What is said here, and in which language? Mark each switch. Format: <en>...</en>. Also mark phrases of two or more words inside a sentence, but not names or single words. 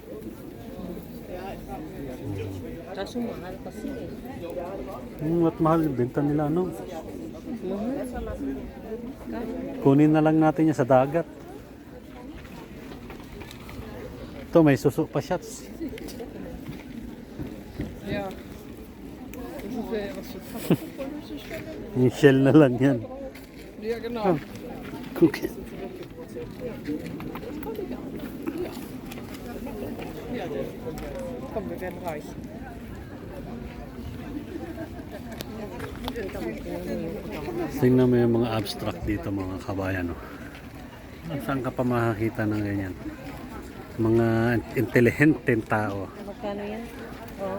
<tl>Kaso mahal kasi eh. At mahal yung benta nila ano. Mahal. Kunin na lang natin yan sa dagat. Ito may suso pa shots.</tl> <de>Ja. Das wäre was für</de> <tl>Yung shell na lang yan.</tl> <de>Ja, genau. Okay. Komm, wir werden reich.</de> <tl>Tingnan mo yung mga abstract dito mga kabayan. Oh. Saan ka pa makakita ng ganyan? Mga intelihenteng tao. Magkano yan? Oh,</tl>